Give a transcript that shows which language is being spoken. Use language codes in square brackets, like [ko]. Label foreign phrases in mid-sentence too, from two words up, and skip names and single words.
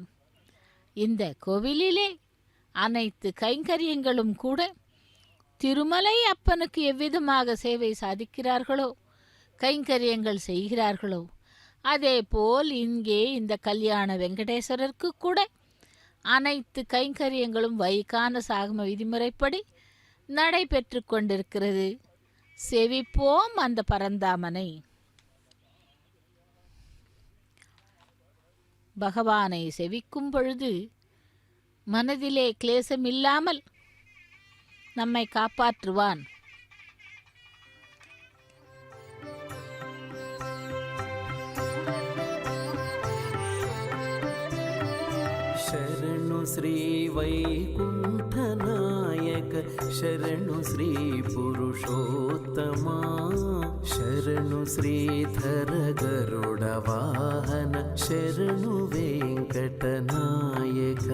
[ta] இந்த கோவிலிலே அனைத்து கைங்கரியங்களும் கூட திருமலை அப்பனுக்கு எவ்விதமாக சேவை சாதிக்கிறார்களோ, கைங்கரியங்கள் செய்கிறார்களோ, அதே போல் இங்கே இந்த கல்யாண வெங்கடேஸ்வரருக்கு கூட அனைத்து கைங்கரியங்களும் வைகான சாகம விதிமுறைப்படி நடைபெற்று கொண்டிருக்கிறது. செவிப்போம் அந்த பரந்தாமனை. பகவானை செவிக்கும் பொழுது மனதிலே கிளேசம் இல்லாமல் நம்மை காப்பாற்றுவான். [kn] ಶರಣು ಶ್ರೀ ವೈಕುಂಠನಾಯಕ, ಶರಣು ಶ್ರೀ ಪುರುಷೋತ್ತಮ, ಶರಣು ಶ್ರೀಧರ ಗರುಡ ವಾಹನ, ಶರಣು ವೆಂಕಟನಾಯಕ.